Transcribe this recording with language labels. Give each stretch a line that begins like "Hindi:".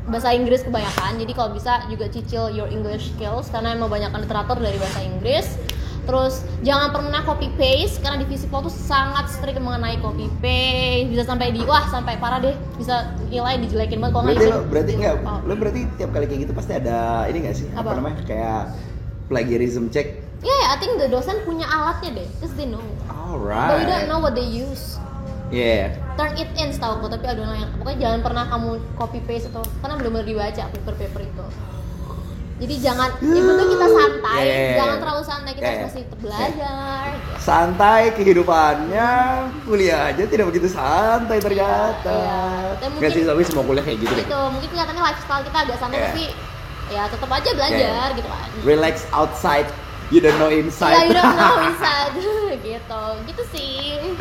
Indonesian: Bahasa Inggris kebanyakan. Jadi kalau bisa juga cicil
English: your English skills
Indonesian: karena emang banyak literatur dari bahasa Inggris. Terus jangan pernah copy paste karena di Visipol tuh sangat strict mengenai copy paste. Bisa sampai sampai parah deh. Bisa nilai dijelekin banget kalau nggak berarti tiap kali kayak gitu pasti ada ini nggak sih? Apa namanya? Kayak plagiarism check.
English: Yeah, I think the dosen
Indonesian: punya alatnya deh,
English: cause they know. Alright. But we don't know what they use. Yeah.
Indonesian: Turn it in setahu aku, tapi
English: I don't know
Indonesian: yang pokoknya jangan pernah kamu copy paste atau karena benar-benar dibaca paper itu. Jadi jangan, yang penting kita santai, jangan terlalu santai, kita harus masih belajar. Santai kehidupannya, kuliah aja tidak begitu santai ternyata. Dan Nggak sih, mungkin tapi semua kuliah kayak gitu deh. itu mungkin kelihatannya lifestyle kita agak santai tapi ya tetap aja belajar gitu kan.
English: Relax outside, you don't know
Indonesian: Iya,
English: inside. you don't know inside
Indonesian: gitu sih.